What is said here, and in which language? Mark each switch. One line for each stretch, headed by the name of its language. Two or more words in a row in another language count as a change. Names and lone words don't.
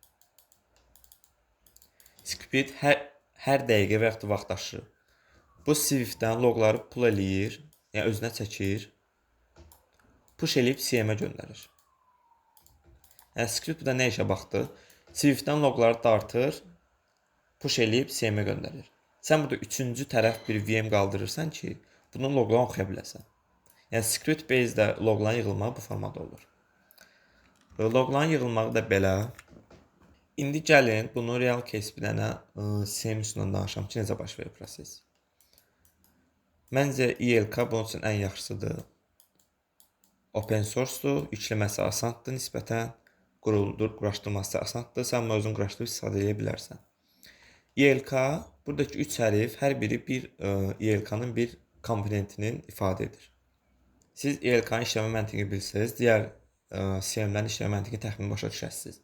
Azerbaijani: Skript hər dəqiqə və yaxud da vaxtaşırı bu Swift-dən loqları pull eləyir, yəni özünə çəkir, push eləyib CM-ə göndərir. Yəni skript burada nə işə baxdı? Swift-dən loqları dartır, push eləyib CM-ə göndərir. Sən burada üçüncü tərəf bir VM qaldırırsan ki, bunun loqlarını oxuya biləsən. Yəni
English: script based-
Azerbaijani: də loqların yığılmağı bu formada olur. Loqların yığılmağı da belə. İndi gəlin bunu
English: real case
Azerbaijani: bir dənə CM üstündən danışam ki, necə baş verir proses. Məncə ELK bunun üçün ən yaxşısıdır. Open source-dur, yükləməsi asandır nisbətən, quraşdırması asandır, sən özün quraşdırıb istifadə edə bilərsən. ELK, buradakı 3 hərf, hər biri bir ELK-nın bir komponentinin ifadə edir. Siz ELK-nın işləmə məntiqini bilsəniz, digər CM-lərin işləmə məntiqini təxmini başa düşəsiniz.